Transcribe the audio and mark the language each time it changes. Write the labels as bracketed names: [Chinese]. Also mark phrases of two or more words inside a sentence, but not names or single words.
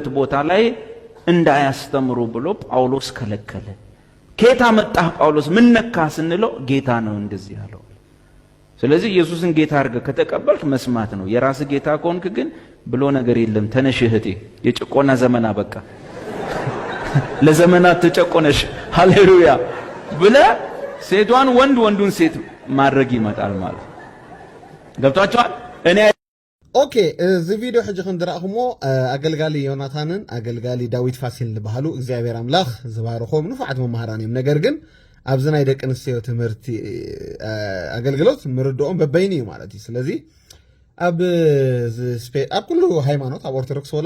[Amharic] ቦታ ላይ እንዳያስተምሩ ብሎ ጳውሎስ ከለከለ። ጌታ መጣህ ጳውሎስ ምን ነካ ስንለው ጌታ ነው እንደዚህ ያለው። ስለዚህ ኢየሱስን ጌታ አድርገህ ከተቀበልክ መስማት ነው። የራስ ጌታ ከሆንክ ግን ብሎ ነገር የለም። ተነሽ እህቴ፣ የጭቆና ዘመን አበቃ፣ ለዘመናት ተጨቆነሽ፣ ሃሌሉያ ብለ ሴቷን ወንድ ወንዱን ሴት ማድረግ ይመጣል ማለት ገብቷችኋል? እኔ [Tigrinya] ኦኬ እዚ ቪዲዮ ሕጂ ክንድራእኹሞ አገልጋሊ ዮናታንን አገልጋሊ ዳዊት ፋሲል ዝበሃሉ እግዚአብሔር አምላኽ ዝባርኾም ንፉዓት መምሃራን እዮም። ነገር ግን ኣብዚ ናይ ደቂ ኣንስትዮ ትምህርቲ ኣገልግሎት ምርድኦም በበይኒ እዩ ማለት እዩ። ስለዚ ኣብ ኩሉ ሃይማኖት ኣብ ኦርቶዶክስ ወላ